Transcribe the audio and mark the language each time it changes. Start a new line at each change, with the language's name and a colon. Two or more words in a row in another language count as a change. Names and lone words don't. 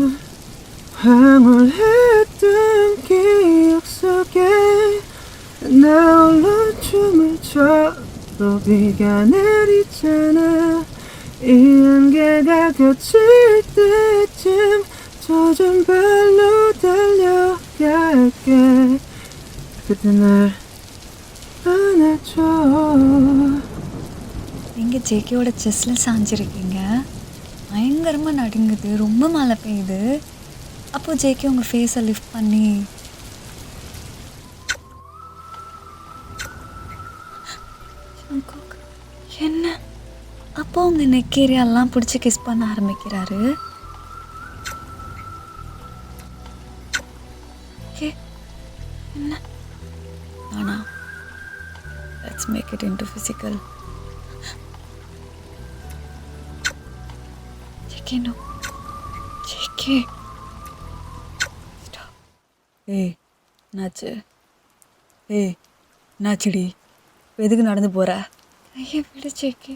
Korean: 황홀했던 기억 속에 나 홀로 춤을 춰도 비가 내리잖아. 이 안개가 걷힐 때쯤 젖은 발로 달려갈게. 그때 날 안아줘.
Tamil: நீங்கள் ஜேகேவோட செஸ்ஸில் சாஞ்சிருக்கீங்க. பயங்கரமாக நடுங்குது, ரொம்ப மழை பெய்யுது. அப்போது ஜேகே உங்கள் ஃபேஸை லிஃப்ட் பண்ணி என்ன அப்போ உங்கள்
English: neck area
Tamil: பிடிச்சி கிஸ் பண்ண ஆரம்பிக்கிறாரு. என்ன
English: நானா let's make it into physical.
Tamil: ஜேகே நோ ஜேகே ஏய் என்னாச்சு? ஏய் என்னாச்சுடி? இப்போ எதுக்கு நடந்து போகிற? கையை விட ஜேகே.